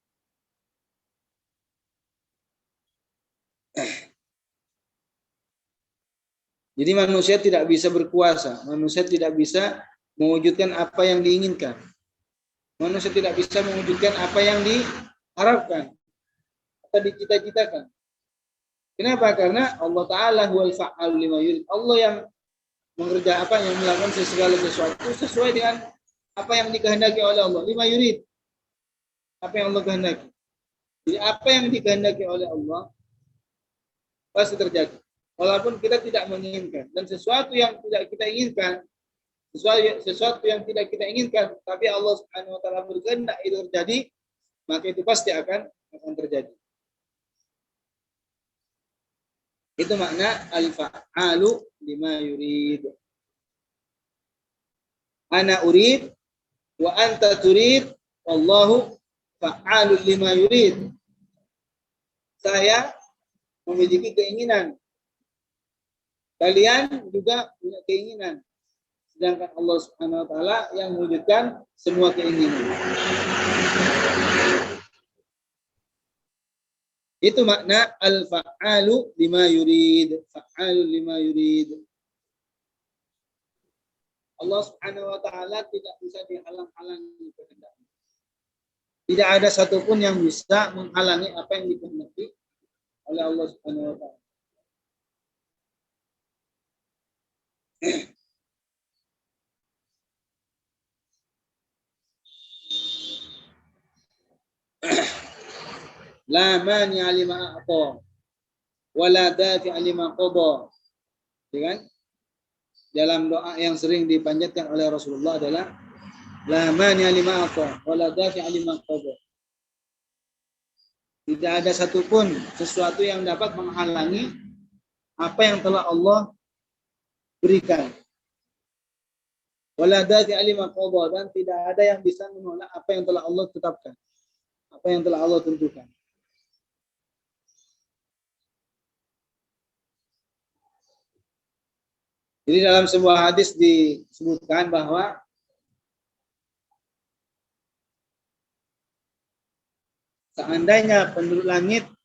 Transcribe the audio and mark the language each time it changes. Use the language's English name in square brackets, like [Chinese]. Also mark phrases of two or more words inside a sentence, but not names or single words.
[Indonesian] Jadi manusia tidak bisa berkuasa, manusia tidak bisa mewujudkan apa yang diinginkan. Manusia tidak bisa mewujudkan apa yang diharapkan atau dicita-citakan. Kenapa? [Arabic] Karena الله تعالى هو الفعال لما يريد. [Indonesian] Allah yang mengerjakan apa, yang melakukan segala sesuatu sesuai dengan apa yang dikehendaki oleh Allah. [Arabic] لما يريد. [Indonesian] Apa yang Allah kehendaki. Jadi apa yang dikehendaki oleh Allah pasti terjadi. Walaupun kita tidak menginginkan. Dan sesuatu yang tidak kita inginkan, sesuatu yang tidak kita inginkan, tapi Allah [Arabic] سبحانه وتعالى [Indonesian] berkehendak itu terjadi, maka itu pasti akan terjadi. Itu makna [Arabic] الفعال لما يريد. أنا أريد وأنت تريد، والله فعال لما يريد. [Indonesian] Saya memiliki keinginan, kalian juga punya keinginan. Sedangkan Allah [Arabic] سبحانه وتعالى [Indonesian] yang mewujudkan semua keinginan. Itu makna [Arabic] الفعال لما يريد. فعال لما يريد. [Indonesian] Allah [Arabic] سبحانه وتعالى [Indonesian] tidak bisa dihalang-halangi kehendaknya. Tidak ada satupun yang bisa menghalangi apa yang dikehendaki oleh Allah [Arabic] سبحانه وتعالى. لا مانع لما أعطى ولا دافع لما قضى. [Indonesian] Kan? Dalam doa yang sering dipanjatkan oleh Rasulullah adalah [Arabic] لا مانع لما أعطى ولا دافع لما قضى. [Indonesian] Tidak ada satupun sesuatu yang dapat menghalangi apa yang telah Allah berikan. [Arabic] ولا دافع لما قضى, [Indonesian] dan tidak ada yang bisa menolak apa yang telah Allah tetapkan, apa yang telah Allah tentukan. Jadi dalam sebuah hadis disebutkan bahwa seandainya penduduk langit